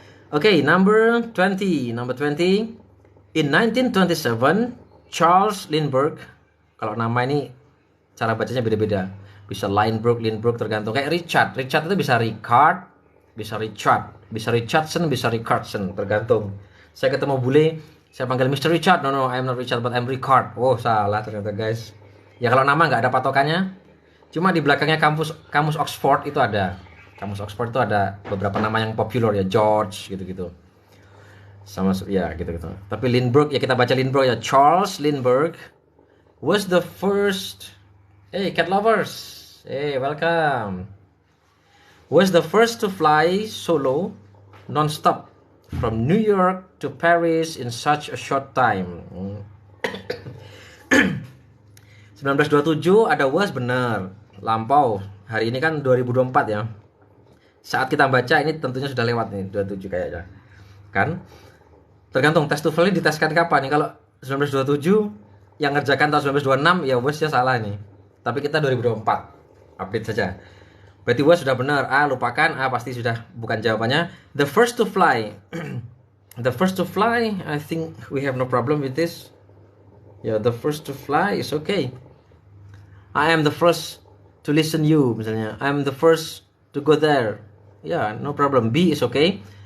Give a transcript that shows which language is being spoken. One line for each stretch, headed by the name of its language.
English: Okay, number 20. In 1927,
Indonesian: Charles Lindbergh, kalau nama ini cara bacanya beda-beda. Bisa Lindbergh, tergantung. Kayak Richard itu bisa Richard, bisa Richardson, bisa Ricardson, tergantung. Saya ketemu bule, saya panggil Mr. Richard.
English: No, I'm not Richard, but I'm Ricard.
Indonesian: Oh, salah ternyata, guys. Ya kalau nama nggak ada patokannya. Cuma di belakangnya kamus Oxford itu ada. Kamus Oxford itu ada beberapa nama yang populer ya, George gitu-gitu. Sama ya gitu-gitu. Tapi Lindbergh ya kita baca Lindbergh ya, Charles Lindbergh
English: Was the first... Hey, cat lovers. Hey, welcome. Was the first to fly solo, non-stop, from New York to Paris in such a short time.
Indonesian: 1927 ada was benar, lampau. Hari ini kan 2024 ya. Saat kita baca ini tentunya sudah lewat nih 27 kayaknya. Kan? Tergantung tes TOEFL ini diteskan kapan nih. Kalau 1927 yang ngerjakan tahun 1926 ya wasnya salah nih. Tapi kita 2024. Update saja. Berarti was sudah benar. A lupakan, A pasti sudah bukan jawabannya.
English: The first to fly. The first to fly, I think we have no problem with this. Yeah, the first to fly is okay. I am the first to listen you misalnya. I am the first to go there. Yeah, no problem. B is okay.